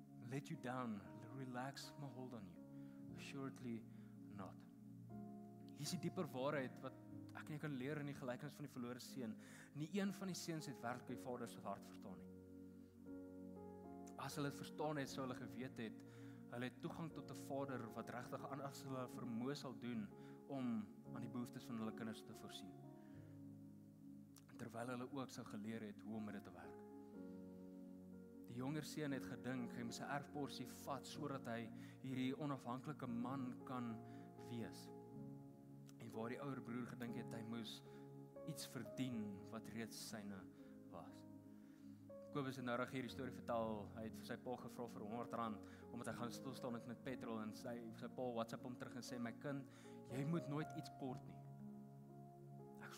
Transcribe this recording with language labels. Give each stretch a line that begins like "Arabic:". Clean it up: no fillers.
English: Let you down, relax my hold on you. Assuredly not."
Afrikaans: Hier is die dieper waarheid wat ek nie kan leer in die gelykenis van die verlore seun. Nie een van die seuns het werklik die Vader se hart verstaan nie. As hulle dit verstaan het, sou hulle geweet het, hulle het toegang tot 'n Vader wat regtig anders hulle vermoë sal doen om aan die behoeftes van hulle kinders te voorsien. Terwyl hulle ook sou geleer het hoe om met dit te werk. Die jonger seun het gedink hy moet sy erfporsie vat sodat hy hierdie onafhanklike man kan wees. En waar die ouer broer gedink het hy moes iets verdien wat reeds syne was. Kobus het nou reg hierdie storie vertel. Hy het vir sy pa gevra vir R100 omdat hy gaan stilstaan met petrol en sy pa WhatsApp hom terug en sê, "My kind, jy moet nooit iets kort nie. Ek